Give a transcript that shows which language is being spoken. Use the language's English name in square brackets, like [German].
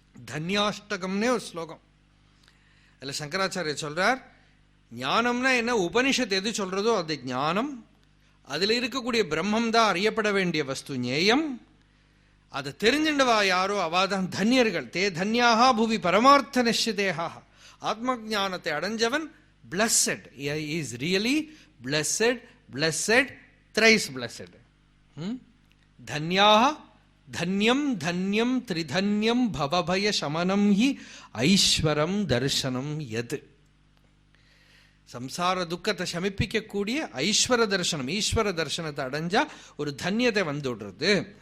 [Tamil] தன்யாஷ்டகம்னே ஒரு ஸ்லோகம். அதில் சங்கராச்சாரியர் சொல்றார், ஞானம்னா என்ன, உபனிஷத் எது சொல்றதோ அது ஞானம். அதுல இருக்கக்கூடிய பிரம்மம் தான் அறியப்பட வேண்டிய வஸ்து, ஞேயம். அதை தெரிஞ்சின்றவா யாரோ அவாதான் தன்யர்கள். [Sanskrit] தே தன்யாக புவி பரமார்த்த நிச்சிதேஹா. [Tamil] ஆத்ம ஞானத்தை அடைஞ்சவன் blessed. [English] He is really blessed, blessed, thrice blessed. [Sanskrit] தன்யாக தன்யம் தன்யம் திரிதன்யம் பவபய சமனம் he ஐஸ்வரம் தர்சனம் எது. [Tamil] சம்சார துக்கத்தை சமிப்பிக்கக்கூடிய ஐஸ்வர தர்சனம், ஈஸ்வர தர்சனத்தை அடைஞ்சா ஒரு தன்யத்தை வந்துடுறது.